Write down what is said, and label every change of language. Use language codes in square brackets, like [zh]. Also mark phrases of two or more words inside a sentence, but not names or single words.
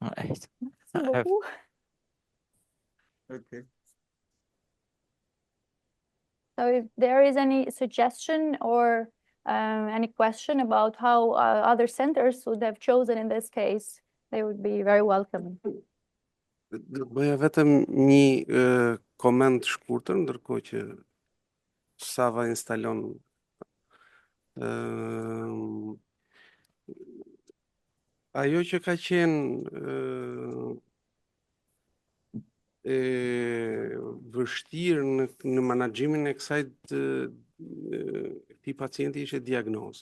[en] Okay. So if there is any suggestion or any question about how other centers would have chosen in this case, they would be very welcome. [sq] Bëja vetëm një koment shkurtër, ndërkohë që Sava instalon ajo që ka qenë vështirë në menaxhimin e këtij pacienti ishte diagnoza.